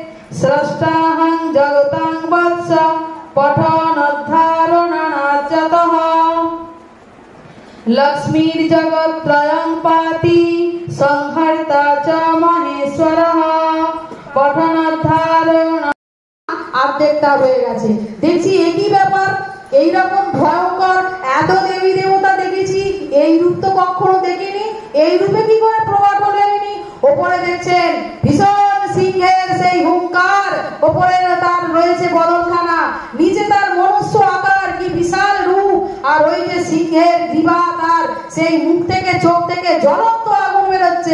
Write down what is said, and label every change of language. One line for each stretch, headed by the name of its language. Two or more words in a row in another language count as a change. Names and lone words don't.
Sanskrit: स्रष्टाहं जगतां वत्स पठनोद्धारणाच्चतः लक्ष्मीर्जगत्त्रयं पाति संहर्ता च महेश्वरः पठनोद्धारण।
Bangla: অর্ধেকটা হয়ে গেছে। দেখছি একই ব্যাপার, এইরকম ভয়ঙ্কর এত দেবী দেবতা দেখেছি, এই রূপ তো কখনো দেখিনি। এই রূপে কি করে প্রকট হলেনি? ওপরে দেখছেন ভীষণ সিংহের সেই হুঙ্কার, ওপরে তার রয়েছে বদনখানা, নিচে তার মনুষ্য আকার, কি বিশাল রূপ, আর ওই যে সিংহের জিহ্বা, তার সেই মুখ থেকে চোখ থেকে জ্বলন্ত আগুন বেরোচ্ছে।